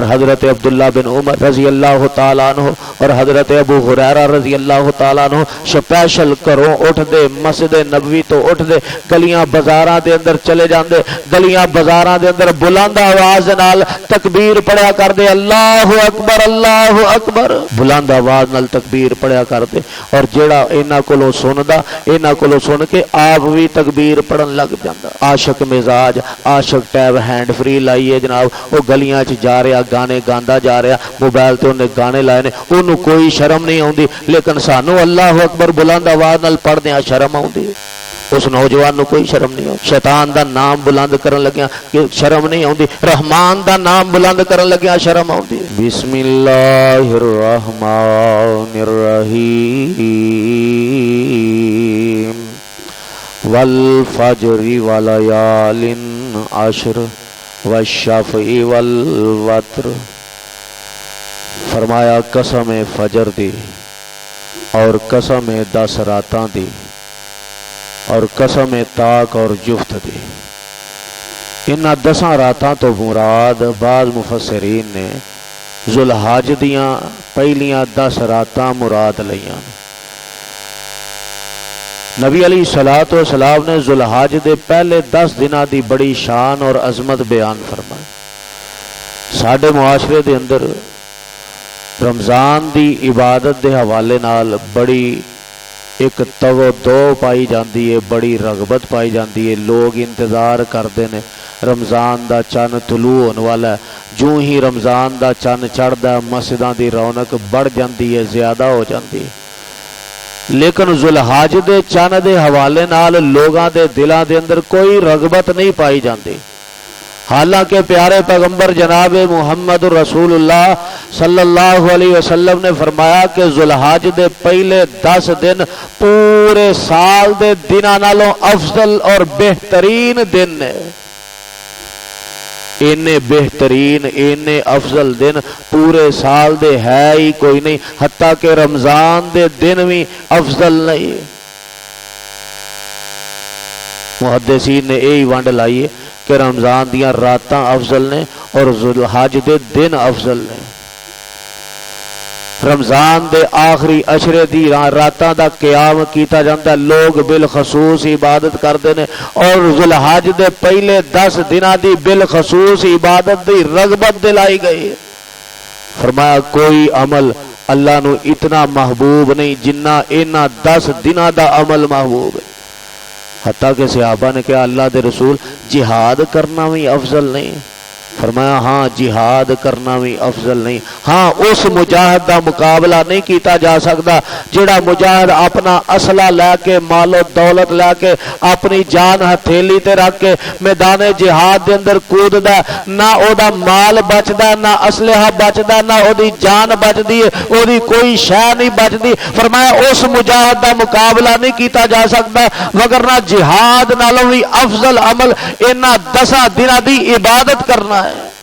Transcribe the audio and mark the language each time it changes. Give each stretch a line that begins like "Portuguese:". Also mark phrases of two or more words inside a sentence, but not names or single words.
Punjabi: حضرت عبداللہ بن عمر
Arabic: رضی اللہ تعالیٰ عنہ
Punjabi: اور حضرت ابو ہریرہ
Arabic: رضی اللہ تعالیٰ عنہ
Punjabi: سپیشل گھروں اٹھ دے مسجد نبوی تو اٹھ دے گلیاں بازاراں دے اندر چلے جاندے گلیاں بازاراں دے اندر بلند آواز نال تکبیر پڑھیا کر دے
Arabic: اللہ اکبر
Punjabi: بلند آواز نال تکبیر پڑھیا کر دے اور جیڑا انہاں کولوں سندا انہاں کولوں سن کے آپ بھی تکبیر پڑھن لگ جاندا عاشق مزاج عاشق
English: tab hands free
Punjabi: لائیے جناب وہ گلیاں چ جا رہا گانے گاندا جا رہا موبائل تے انہیں گانے لائے نے انہوں کوئی شرم نہیں آتی لیکن سانو
Arabic: اللہ اکبر
Punjabi: بلند آواز نال پڑھدیاں شرم آتی اس نوجوان نو کوئی شرم نہیں آتی شیطان دا نام بلند کرن لگیا کہ شرم نہیں آتی رحمان دا نام بلند کرن لگیا شرم آتی
Arabic: بسم اللہ الرحمن الرحیم والفجر وليال عشر والشفع والوتر
Punjabi: فرمایا قسم فجر دی اور قسم 10 راتاں دی اور قسم طاق اور جفت دی انہاں 10 راتاں تو مراد بعض مفسرین نے ذوالحج دیاں پہلیاں 10 راتاں مراد لیاں نبی
Arabic: علیہ الصلوۃ والسلام
Punjabi: نے ذوالحج دے پہلے 10 دنوں دی بڑی شان اور عظمت بیان فرمائی ساڈے معاشرے دے اندر رمضان دی عبادت دے حوالے نال بڑی ایک توجہ پائی جاندی ہے بڑی رغبت پائی جاندی ہے
Urdu: لوگ انتظار کرتے ہیں
Punjabi: رمضان دا چن طلوع ہونے والا ہے جو ہی رمضان دا چن چڑھدا مسجداں دی رونق بڑھ جاندی ہے زیادہ ہو جاندی ہے لیکن ذوالحج دے چن دے حوالے نال لوگاں دے دلاں دے اندر کوئی رغبت نہیں پائی جاندی حالانکہ پیارے پیغمبر جناب محمد رسول اللہ
Arabic: صلی اللہ علیہ وسلم
Punjabi: نے فرمایا کہ ذوالحج دے پہلے 10 دن پورے سال دے دناں نالوں افضل اور بہترین دن نے اینے بہترین اینے افضل دن پورے سال دے ہے ہی کوئی نہیں حتیٰ کہ رمضان دے دن بھی افضل نہیں محدثین نے یہی ونڈ لائی ہے کہ رمضان دیاں راتاں افضل نے اور ذوالحج دے دن افضل نے رمضان دے آخری عشرے دی راتاں دا قیام کیتا جاندا
Urdu: لوگ بالخصوص عبادت کرتے ہیں
Punjabi: اور ذوالحج دے پہلے 10 دنوں دی بالخصوص عبادت دی رغبت دلائی گئی فرمایا کوئی عمل اللہ نو اتنا محبوب نہیں جنہ انہاں 10 دنوں دا عمل محبوب ہے حتیٰ کہ صحابہ نے کہا اللہ دے رسول جہاد کرنا بھی افضل نہیں فرمایا ہاں جہاد کرنا بھی افضل نہیں ہاں اس مجاہد دا مقابلہ نہیں کیتا جا سکتا جڑا مجاہد اپنا اسلحہ لے کے مال و دولت لے کے اپنی جان ہتھیلی تے رکھ کے میدان جہاد دے اندر کوددا نہ او دا مال بچدا نہ اسلحہ بچدا نہ او دی جان بچدی ہے او دی کوئی شے نہیں بچدی فرمایا اس مجاہد دا مقابلہ نہیں کیتا جا سکتا وگرنہ جہاد نالوں بھی افضل عمل انہاں 10 دنوں دی عبادت کرنا ہے